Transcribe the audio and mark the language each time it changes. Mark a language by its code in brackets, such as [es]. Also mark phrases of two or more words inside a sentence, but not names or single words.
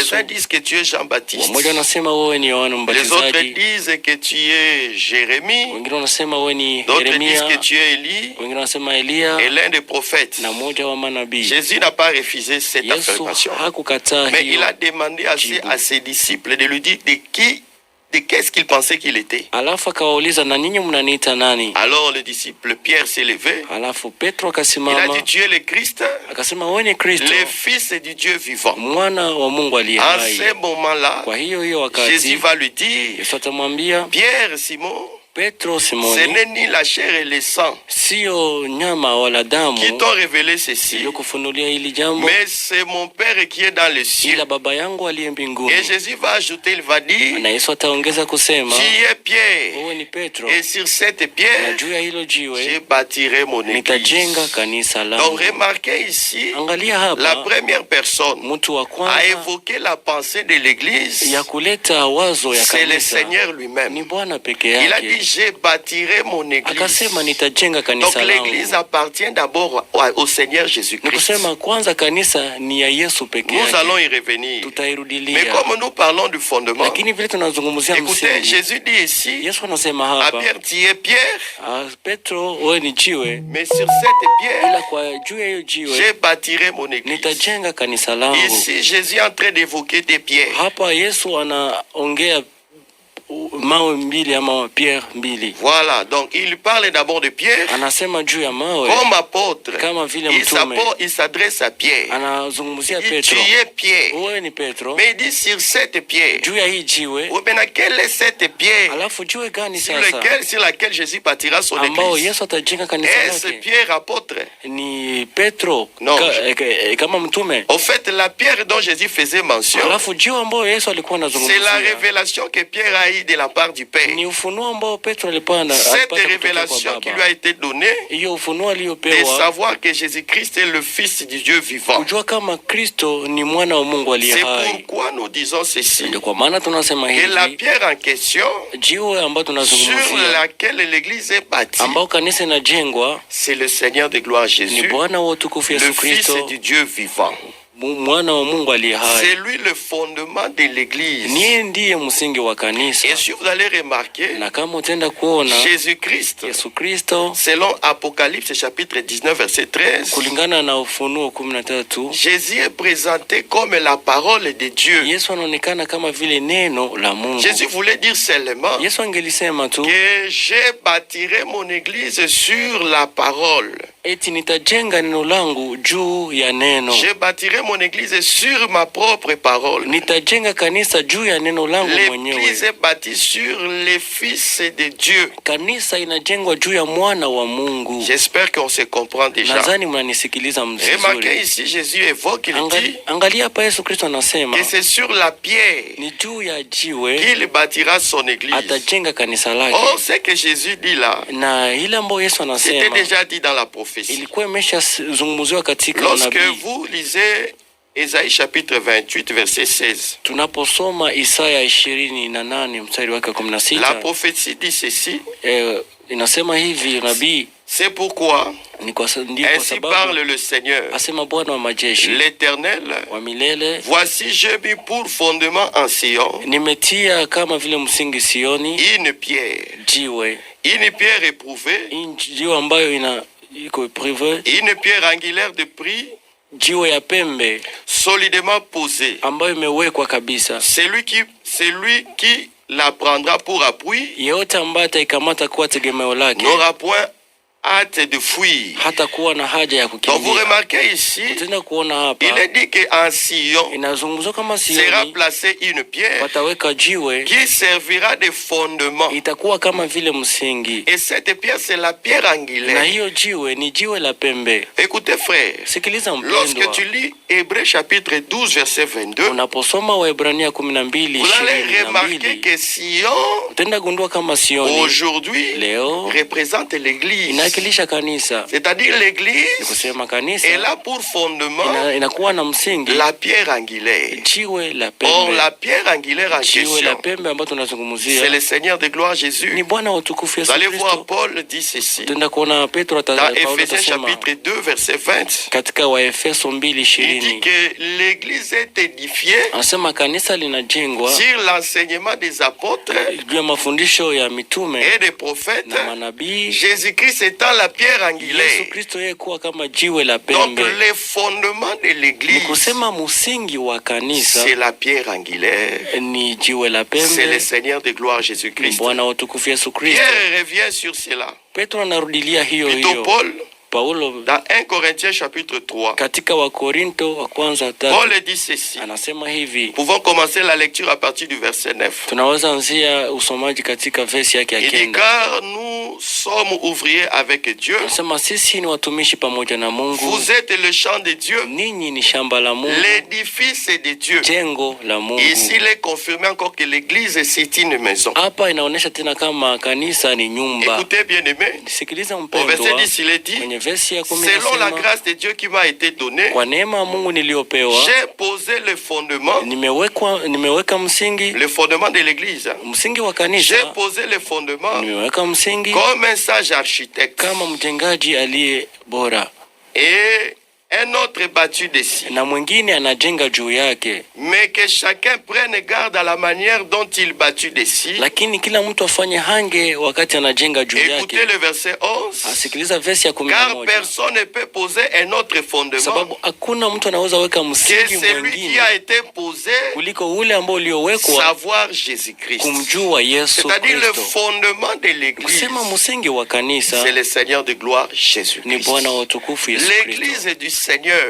[sw] Yesu, [fr] uns disent que tu es Jean-Baptiste. [sw] wamoja wanasema wewe ni Yohana [fr] Les autres [sw] Mbatizaji, [fr] disent que tu es Jérémie. [sw] wengine wanasema wewe ni [fr] D'autres disent [sw] Yeremia, [fr] que tu es Élie [sw] wengine wanasema Elia [fr] et l'un des prophètes. [sw] na mmoja wa manabii. [fr] Jésus n'a pas refusé cette [sw] Yesu [fr] affirmation. [sw] hakukataa [fr] Mais il [sw] hiyo. [fr] a demandé à ses disciples de lui dire de qu'est-ce qu'il pensait qu'il était. [sw] Alafu akawauliza, na ninyi mnaniita nani? [fr] Alors le disciple Pierre s'est levé. [sw] Alafu Petro [fr] Il a [sw] akasimama [fr] dit, tu es le Christ, [sw] akasema, wewe ni Kristo, [fr] le Fils du Dieu vivant. [sw] mwana wa Mungu aliye [fr] En [sw] hai. [fr] ce moment-là, [sw] Kwa hiyo [fr] Jésus [sw] wakati [fr] va lui dire, [sw] Yesu atamwambia [fr] Pierre, Simon, [sw] Petro, [fr] ce [sw] Simoni, [fr] n'est ni la chair et le sang [sw] sio nyama wala damu [fr] qui t'ont révélé ceci, [sw] iliyokufunulia hili jambo, [fr] mais c'est mon Père qui est dans les cieux. [sw] ila Baba yangu aliye mbinguni. [fr] Et Jésus va ajouter, il va dire, [sw] Na Yesu ataongeza kusema, [fr] tu es Pierre, [sw] wewe ni Petro, [fr] et sur cette [sw] na [fr] pierre, [sw] juu ya hilo [fr] je [sw] jiwe [fr] bâtirai mon église. [sw] nitajenga kanisa [fr] Donc [sw] langu. [fr] remarquez ici, [sw] Angalia [fr] la [sw] hapa, [fr] première personne [sw] mtu wa [fr] a [sw] kwanza [fr] évoqué la pensée de l'église, [sw] ya kuleta wazo ya [fr] c'est le [sw] kanisa [fr] Seigneur [sw] ni [fr] lui-même. [sw] Bwana peke [fr] Il a dit, [sw] yake. [fr] je bâtirai mon église. [sw] Akasema nitajenga [fr] Donc [sw] kanisa [fr] l'église [sw] langu. [fr] appartient d'abord au Seigneur [sw] Ni [fr] Jésus-Christ. [sw] kusema kwanza kanisa ni ya Yesu peke [fr] Nous allons [sw] yake, [fr] y revenir. Mais [sw] tutairudilia. [fr] comme nous parlons du fondement, [sw] Lakini vile tunazungumzia [fr] écoutez, [sw] msingi, [fr] Jésus dit ici [sw] Yesu anasema [fr] à [sw] hapa, [fr] Pierre, tu es Pierre, [sw] Petro, wewe ni jiwe, [fr] mais sur cette pierre, [sw] ila kwa juu ya hiyo jiwe [fr] je bâtirai mon église. [sw] nitajenga kanisa langu. [fr] Ici, Jésus est en train d'évoquer des pierres. [sw] Hapa Yesu anaongea mawe mbili ama pierre mbili. [fr] Voilà, donc il parle d'abord de Pierre [sw] Anasema juu ya mawe [fr] comme apôtre. [sw] kama vile mtume. [fr] Il s'adresse à Pierre. [sw] Anazungumzia [fr] Il dit, [sw] Petro, [fr] tu es Pierre. [sw] wewe ni Petro, [fr] Mais il dit sur cette pierre. [sw] juu ya hii jiwe. [fr] Oui, maintenant, quelle est cette pierre [sw] Alafu jiwe gani [fr] sur [sw] sasa [fr] laquelle Jésus bâtira son [sw] ambao [fr] église? [sw] Yesu atajenga kanisa [fr] Est-ce [sw] lake? [fr] Pierre apôtre? [sw] Ni Petro [fr] Non. [sw] kama mtume. [fr] Au fait, la pierre dont Jésus faisait mention, [sw] Alafu jiwe ambao Yesu alikuwa [fr] c'est la [sw] anazungumzia [fr] révélation que Pierre a eue de la part du Père. [sw] ni ufunuo ambao Petro alipata [fr] Cette [sw] kutoka kwa [fr] révélation qui lui a [sw] Baba. [fr] été donnée, [sw] Hiyo ufunuo [fr] de [sw] aliyopewa [fr] savoir que Jésus-Christ est le Fils du Dieu vivant. [sw] kujua kama Kristo ni mwana wa Mungu aliye [fr] C'est [sw] hai. [fr] pourquoi nous disons ceci, [sw] Ndio kwa maana tunasema [fr] que la [sw] hivi, [fr] pierre en question [sw] jiwe ambao [fr] sur [sw] tunazungumzia [fr] laquelle l'église est bâtie, [sw] ambao kanisa inajengwa [fr] c'est le Seigneur de gloire [sw] ni [fr] Jésus, [sw] Bwana wa utukufu [fr] le [sw] Yesu [fr] Fils [sw] Kristo, [fr] du Dieu vivant. [sw] mwana wa Mungu aliye [fr] C'est [sw] hai. [fr] lui le fondement de l'église. [sw] Niye ndiye msingi wa kanisa, [fr] Et si vous allez remarquer, [sw] na kama utaenda kuona [fr] Jésus-Christ, [sw] Yesu Kristo [fr] selon Apocalypse chapitre 19 verset 13, [sw] kulingana na Ufunuo 13, [fr] Jésus est présenté comme la parole de Dieu. [sw] Yesu anaonekana kama vile neno la Mungu. [fr] Jésus voulait dire seulement [sw] Yesu angelisema tu [fr] que je bâtirai mon église sur la parole. [sw] eti nitajenga neno langu juu ya neno, [fr] Je bâtirai mon église sur ma propre parole. [sw] nitajenga kanisa juu ya neno langu [fr] L'église [sw] mwenyewe. [fr] est bâtie sur le Fils de Dieu. [sw] Kanisa inajengwa juu ya mwana wa Mungu. [fr] J'espère qu'on se comprend déjà. [sw] Nadhani mnanisikiliza [fr] Remarquez [sw] mzuri. [fr] ici, Jésus évoque, il dit [sw] Angalia hapa Yesu Kristo anasema [fr] que c'est sur la pierre [sw] ni juu ya jiwe [fr] qu'il bâtira son église. [sw] atajenga kanisa lake. [fr] Or, ce que Jésus dit là, [sw] Na ile ambayo Yesu [fr] c'était [sw] anasema [fr] déjà dit dans la prophétie. [sw] ilikuwa imeshazungumziwa katika [fr] Lorsque [sw] nabii. [fr] vous lisez Ésaïe chapitre 28 verset 16, [sw] Tunaposoma Isaya 28 mstari wake [fr] la [sw] 16, [fr] prophétie dit ceci, [sw] inasema hivi nabii, [fr] c'est pourquoi [sw] ndio kwa [fr] ainsi [sw] sababu [fr] parle le Seigneur, [sw] asema Bwana wa majeshi [fr] l'Éternel. [sw] wa milele, [fr] Voici, j'ai mis pour fondement en Sion [sw] nimetia kama vile msingi Sioni [fr] une pierre [sw] jiwe [fr] éprouvée, [sw] jiwe ambayo iko prive, [fr] une pierre angulaire de prix, [sw] jiwe ya pembe [fr] solidement posée. [sw] ambayo imewekwa kabisa. [fr] Celui qui la prendra pour appui [sw] Yeyote ambaye ataikamata kuwa tegemeo lake [fr] n'aura point hâte de fuir. [sw] hata kuwa na haja ya [fr] Donc vous [sw] kukimbia. [fr] remarquez ici, [sw] Tena kuona [fr] il [sw] hapa [fr] est dit qu'en Sion [sw] inazungumzwa kama [fr] sera [sw] Sioni [fr] placée une pierre [sw] wataweka jiwe [fr] qui servira de fondement. [sw] itakuwa kama vile msingi, [fr] Et cette pierre, c'est la pierre [sw] na [fr] angulaire. [sw] hiyo jiwe ni jiwe la pembe. [fr] Écoutez frère, [sw] Sikiliza [fr] lorsque [sw] mpendwa, [fr] tu lis Hébreux chapitre 12 verset 22, [sw] unaposoma Waebrania [fr] vous allez remarquer [sw] 12:22 [fr] que Sion [sw] utaenda gundua kama Sioni [fr] aujourd'hui [sw] leo [fr] représente l'église. [sw] inawakilisha kanisa. [fr] C'est-à-dire [sw] Ni [fr] l'église [sw] kusema kanisa [fr] est là pour fondement [sw] inakuwa na msingi [fr] la pierre angulaire. [sw] jiwe la [fr] Or [sw] pembe. [fr] la pierre angulaire en [sw] Jiwe la [fr] question, [sw] pembe ambayo [fr] c'est [sw] tunazungumzia [fr] le Seigneur de gloire [sw] ni [fr] Jésus. [sw] Bwana wa utukufu [fr] Vous [sw] Yesu [fr] allez voir [sw] Kristo. [fr] Paul dit ceci [sw] Tenda kuona Petro [fr] dans [sw] Paulo [fr] Éphésiens [sw] atasema [fr] chapitre 2 verset 20. [sw] katika Waefeso [fr] Il dit [sw] 2:20 [fr] que l'église est édifiée [sw] anasema kanisa linajengwa [fr] sur l'enseignement des apôtres [sw] juu ya mafundisho ya mitume [fr] et des prophètes, [sw] na manabii, [fr] Jésus-Christ étant la pierre [sw] Yesu [fr] angulaire. [sw] Kristo yeye kuwa kama jiwe la [fr] Donc [sw] pembe. [fr] les fondements de [sw] Ni [fr] l'église, [sw] kusema msingi wa kanisa [fr] c'est la pierre angulaire, [sw] ni jiwe la [fr] c'est le [sw] pembe, [fr] Seigneur de gloire [sw] ni [fr] Jésus-Christ. [sw] Bwana wa utukufu Yesu Kristo. [fr] Pierre revient sur cela. [sw] Petro anarudilia hiyo [fr] Plutôt [sw] hiyo. [fr] Paul, [sw] Paulo [fr] dans 1 Corinthiens chapitre 3, [sw] katika Wakorinto wa kwanza [fr] Paul [sw] 3 [fr] dit ceci. [sw] anasema hivi. [fr] Nous pouvons commencer la lecture à partir du verset 9. [sw] Tunaweza anzia usomaji katika versi yake ya [fr] Il dit, [sw] kenda. [fr] car nous sommes ouvriers avec Dieu. [sw] Anasema sisi ni watumishi pamoja na Mungu. [fr] Vous êtes le champ de Dieu, [sw] Ninyi ni shamba la Mungu, [fr] l'édifice de Dieu. [sw] jengo la Mungu. [fr] Ici, il est confirmé encore que l'église, c'est une maison. [sw] Hapa inaonyesha tena kama kanisa ni nyumba. [fr] Écoutez, bien-aimés, [sw] Sikiliza [fr] au verset [sw] mpendwa, [fr] 10, il est dit, [sw] kwenye versi ya 10 [fr] selon la [sw] nasema, [fr] grâce de Dieu qui m'a été donnée, [sw] kwa neema ya Mungu niliyopewa [fr] j'ai posé le fondement, [sw] nimeweka msingi [fr] de l'église. [sw] msingi wa [fr] J'ai [sw] kanisa, [fr] posé le fondement [sw] nimeweka msingi [fr] comme un sage architecte. [sw] kama mjengaji aliye bora, [fr] Et un autre battu dessus. [sw] na mwingine anajenga juu yake, [fr] Mais que chacun prenne garde à la manière dont il battu dessus. [sw] lakini kila mtu afanye hange wakati anajenga juu [fr] Écoutez [sw] yake. [fr] le verset 11. [sw] Asikiliza versi ya [fr] Car [sw] 11, [fr] personne ne peut poser un autre fondement [sw] sababu hakuna mtu anaweza weka [fr] que [sw] msingi [fr] celui qui [sw] mwingine [fr] a été posé, [sw] kuliko ule ambao uliowekwa, [fr] savoir Jésus-Christ. [sw] kumjua Yesu [fr] C'est-à-dire le [sw] Kristo. [fr] fondement de l'église, [sw] Kusema msingi wa kanisa [fr] c'est le Seigneur de gloire [sw] ni [fr] Jésus-Christ. [sw] Bwana wa utukufu Yesu Kristo. [fr] L'église du Seigneur,